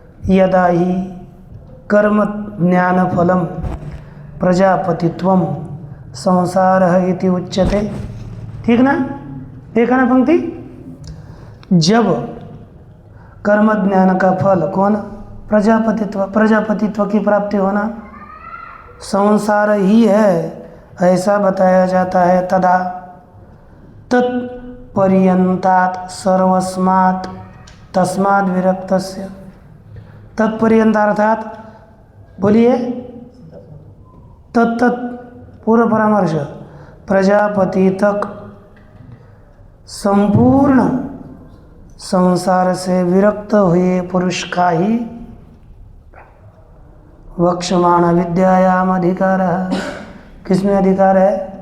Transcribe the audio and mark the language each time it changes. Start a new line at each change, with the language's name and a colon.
Sanskrit: यदा ही कर्म ज्ञान फलम प्रजापतित्वम संसारः इति उच्यते।
Hindi: ठीक ना? देखा ना पंक्ति? जब कर्म ज्ञान का फल कौन? प्रजापतित्व की प्राप्ति होना संसार ही है, ऐसा बताया जाता है।
Sanskrit: तदा तत्पर्यंतात् सर्वस्मात् तस्माद् विरक्तस्य।
Hindi: तत्पर्यंत अर्थात बोलिए, तत्त पूर्व परामर्श प्रजापति तक संपूर्ण संसार से विरक्त हुए पुरुष का ही वक्षमाण विद्यायाम अधिकार है। किसमें अधिकार है?